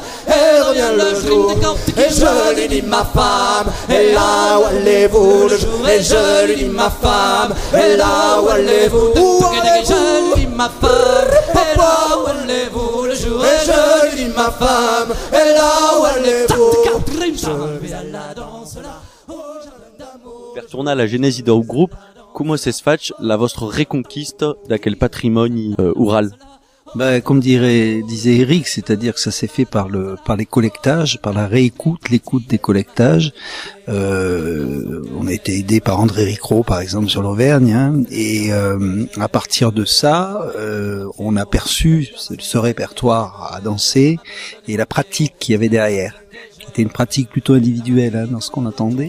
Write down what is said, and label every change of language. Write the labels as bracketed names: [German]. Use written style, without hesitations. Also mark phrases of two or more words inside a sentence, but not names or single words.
[French] Elle revient le jour, et je lui dis ma femme, et là où allez-vous le jour? Et je lui dis ma femme, et là où allez-vous? Je lui dis ma femme, et là où allez-vous le jour? jour et je lui dis ma femme est là où elle est beau. Je vais à la danse là au jardin d'amour. [Occitan] Per tornar a la genesi del grup, com es faig la vostra reconquista d'aquel patrimoni oral? [French] Ben, comme disait Eric, c'est-à-dire que ça s'est fait par les collectages, par la réécoute, l'écoute des collectages. On a été aidé par André Ricrot, par exemple, sur l'Auvergne, hein, et à partir de ça, on a perçu ce répertoire à danser et la pratique qu'il y avait derrière, qui était une pratique plutôt individuelle, hein, dans ce qu'on attendait.